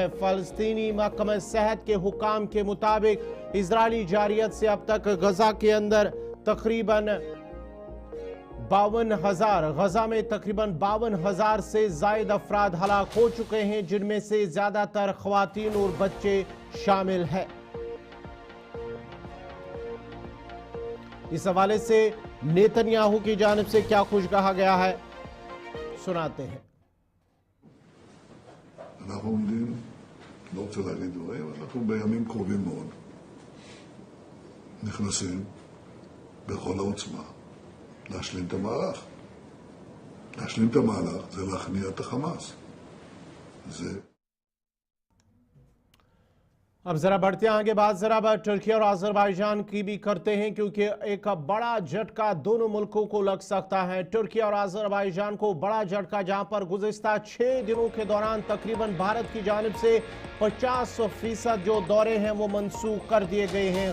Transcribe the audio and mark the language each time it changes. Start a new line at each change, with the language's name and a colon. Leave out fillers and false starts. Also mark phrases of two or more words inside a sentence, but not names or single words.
Urdu: فلسطینی محکمہ صحت کے حکام کے مطابق اسرائیلی جارحیت سے اب تک غزہ کے اندر تقریباً 52,000 غزہ میں تقریباً 52,000 سے زائد افراد ہلاک ہو چکے ہیں، جن میں سے زیادہ تر خواتین اور بچے شامل ہیں. اس حوالے سے نیتن یاہو کی جانب سے کیا کچھ کہا گیا ہے، سناتے ہیں.
Hebrew: אנחנו עומדים, לא רוצה להגיד דברים, אבל אנחנו בימים קרובים מאוד נכנסים בכל העוצמה להשלים את המהלך. להשלים את המהלך זה להכניע את החמאס. זה
Urdu: اب ذرا بڑھتے ہیں آگے، بات ذرا ترکی اور آذربائیجان کی بھی کرتے ہیں، کیونکہ ایک بڑا جھٹکا دونوں ملکوں کو لگ سکتا ہے. ترکی اور آذربائیجان کو بڑا جھٹکا، جہاں پر گزشتہ 6 دنوں کے دوران تقریباً بھارت کی جانب سے 50% جو دورے ہیں وہ منسوخ کر دیے گئے ہیں.